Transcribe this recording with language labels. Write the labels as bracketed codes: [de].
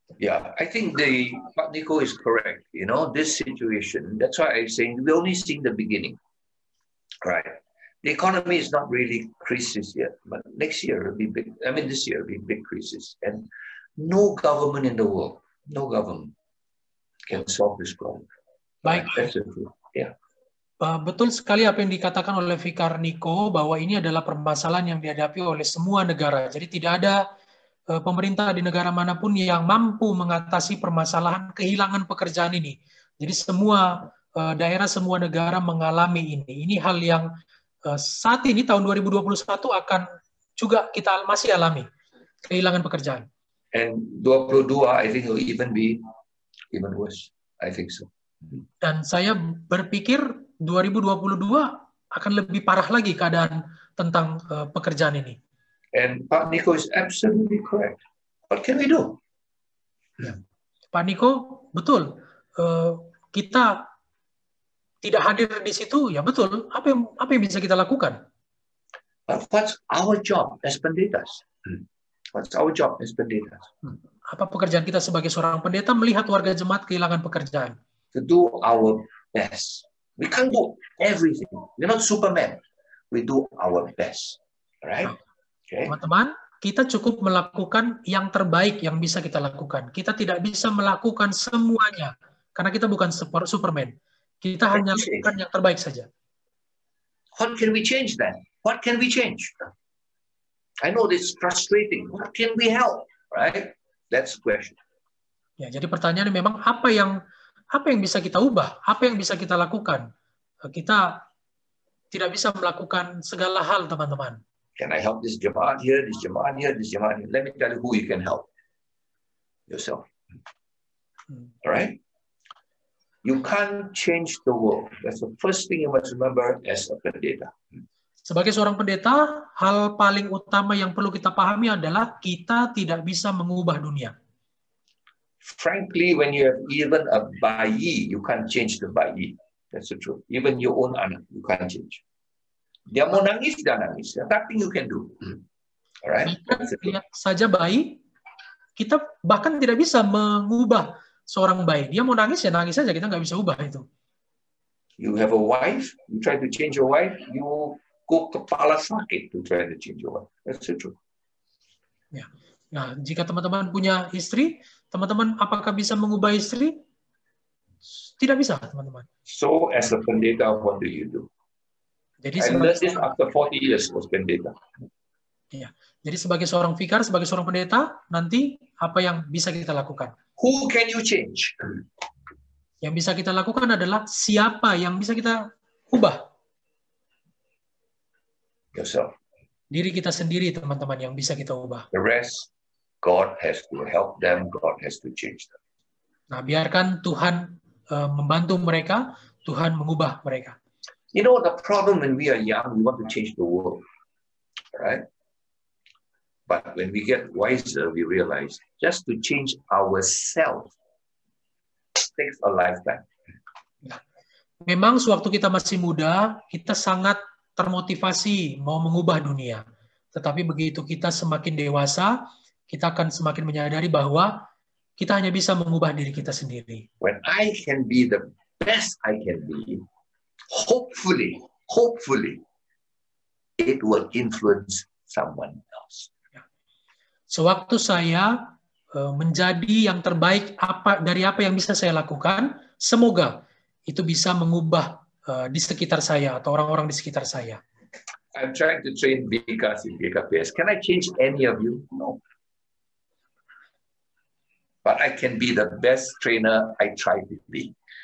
[en] Yeah, I think Pak Niko is correct. You know, this situation, that's why I'm saying we're only seeing the beginning, right? The economy is not really crisis yet, but next year will be big. I mean, this year will be big crisis. And no government in the world, no government can solve this problem. [id] Baik. [en] That's the truth. Yeah. [id] Betul sekali apa yang dikatakan oleh Vikar Niko, bahwa ini adalah permasalahan yang dihadapi oleh semua negara. Jadi tidak ada pemerintah di negara manapun yang mampu mengatasi permasalahan kehilangan pekerjaan ini. Jadi semua daerah, semua negara mengalami ini. Ini hal yang saat ini tahun 2021 akan juga kita masih alami, kehilangan pekerjaan. [en] And 22, I think it will even be even worse. I think so. [id] Dan saya berpikir 2022 akan lebih parah lagi keadaan tentang pekerjaan ini. [en] And Pak Niko is absolutely correct. What can we do? [id] Ya. Pak Niko, betul. Kita tidak hadir di situ, ya betul. Apa yang bisa kita lakukan? [en] But what's our job as pendetas? What's our job as pendetas? [id] Apa pekerjaan kita sebagai seorang pendeta melihat warga jemaat kehilangan pekerjaan? [en] To do our best. We can't do everything. We're not Superman. We do our best. Right? Okay. [id] Teman-teman, kita cukup melakukan yang terbaik yang bisa kita lakukan. Kita tidak bisa melakukan semuanya. Karena kita bukan Superman. Kita hanya lakukan yang terbaik saja. [en] What can we change then? What can we change? I know this is frustrating. What can we help? Right? That's the question. [id] Ya, jadi pertanyaannya memang apa yang bisa kita ubah? Apa yang bisa kita lakukan? Kita tidak bisa melakukan segala hal, teman-teman. [en] Can I help this jemaat here, this jemaat here, this jemaat here? Let me tell you who you can help. Yourself. All right? You can't change the world. That's the first thing you must remember as a pendeta. [id] Sebagai seorang pendeta, hal paling utama yang perlu kita pahami adalah kita tidak bisa mengubah dunia. [en] Frankly, when you have even a bayi, you can't change the bayi. That's the truth. Even your own anak, you can't change. [id] Dia mau nangis, dia nangis. [en] Nothing you can do. Alright? [id] Lihat saja bayi, kita bahkan tidak bisa mengubah seorang bayi. Dia mau nangis, ya nangis saja. Kita nggak bisa ubah itu. [en] You have a wife, you try to change your wife, you go [id] kepala sakit [en] to try to change your wife. That's the truth. [id] Ya. Nah, jika teman-teman punya istri, teman-teman apakah bisa mengubah istri? Tidak bisa, teman-teman. [en] So, as a pendeta, what do you do? [id] Jadi [en] after 40 years was pendeta. [id] Ya. Jadi sebagai seorang vikar, sebagai seorang pendeta, nanti apa yang bisa kita lakukan? [en] Who can you change? [id] Yang bisa kita lakukan adalah siapa yang bisa kita ubah? [en] Yourself. [id] Diri kita sendiri, teman-teman, yang bisa kita ubah. [en] The rest, God has to help them. God has to change them. [id] Nah, biarkan Tuhan membantu mereka, Tuhan mengubah mereka. [en] You know, the problem when we are young, we want to change the world, right? But when we get wiser, we realize just to change ourselves takes a lifetime. [id] Memang sewaktu kita masih muda, kita sangat termotivasi mau mengubah dunia. Tetapi begitu kita semakin dewasa, kita akan semakin menyadari bahwa kita hanya bisa mengubah diri kita sendiri. [en] When I can be the best I can be, hopefully, it will influence someone else. [id] Sewaktu saya menjadi yang terbaik dari apa yang bisa saya lakukan, semoga itu bisa mengubah di sekitar saya atau orang-orang di sekitar saya. [en] I'm trying to train BKs in GKPS. Can I change any of you? No. But I can be the best trainer I try to be.